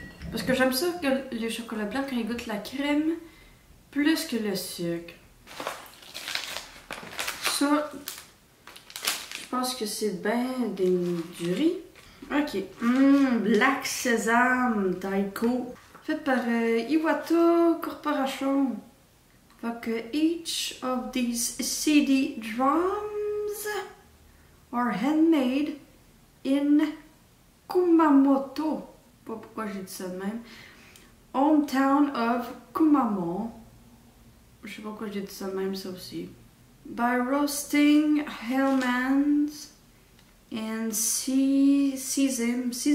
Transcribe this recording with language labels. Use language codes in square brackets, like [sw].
[fr] Parce que j'aime ça que les chocolats blancs, quand ils goûtent la crème, plus que le sucre. Ça, je pense que c'est bien du riz. Ok. Black Sesame Taiko. Fait par Iwata Corporation. Fait que [en] each of these CD drums are handmade in Kumamoto. [fr] Pas pourquoi j'ai dit ça de même. [en] Hometown of Kumamon. [fr] Je sais pas pourquoi j'ai dit ça de même, ça aussi. [en] By roasting almonds and sesame.